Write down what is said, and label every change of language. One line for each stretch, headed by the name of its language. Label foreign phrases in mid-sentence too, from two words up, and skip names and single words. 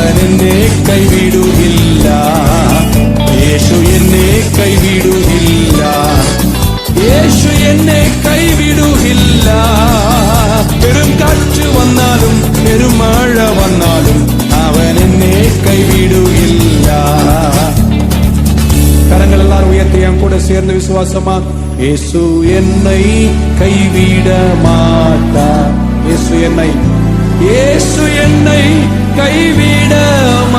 Kannada: ಎನ್ನೆ ಕೈ ಬಿಡುವುದಿಲ್ಲ, ಯೇಸು ಎನ್ನೆ ಕೈ ಬಿಡುವುದಿಲ್ಲ,
Malayalam: യേശു എന്നെ കൈവിടുകില്ല. പെരുങ്കാറ്റ് വന്നാലും പെരുമഴ വന്നാലും അവൻ എന്നെ കൈവിടുകില്ല.
Tamil: கரங்கள் எல்லாரும் உயர்த்தி என் கூட சேர்ந்து விசுவாசமா, இயேசு என்னை கைவிட மாட்டார். இயேசு என்னை கைவிட